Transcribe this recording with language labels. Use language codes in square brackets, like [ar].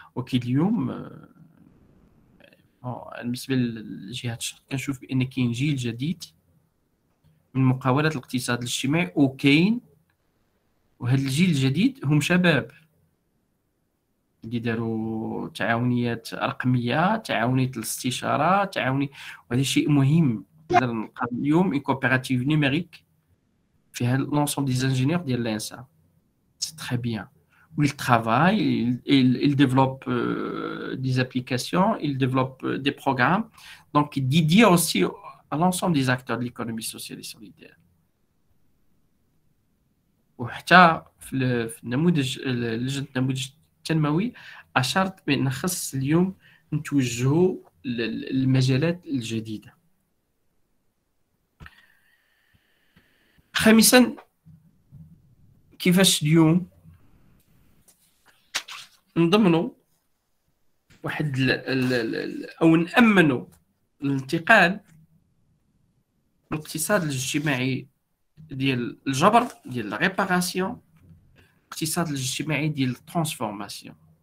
[ar] وكي اليوم بالنسبه لجهه الشرق كنشوف بان كاين جيل جديد من مقاولات الاقتصاد الاجتماعي وكاين، وهذا الجيل الجديد هم شباب اللي داروا تعاونيات رقميه، تعاونيه الاستشاره، تعاوني. وهذا شيء مهم. نقدر نلقى اليوم [fr] اون كوبيراتيف نيميريك فيها لونسومبل دي زانجينيور ديال لانسا. سي تري بيان. où ils travaillent, ils développent des applications, ils développent des programmes, donc dédiés aussi à l'ensemble des acteurs de l'économie sociale et solidaire. [ar] وحتى في النموذج لجنة النموذج التنموي أشرت بأن خص اليوم نتوجهوا للمجالات الجديدة. خامسا، كيفاش اليوم نضمنوا واحد او نامنوا الانتقال من الاقتصاد الاجتماعي ديال الجبر ديال الريباراسيون، الاقتصاد الاجتماعي ديال الترانسفورماسيون.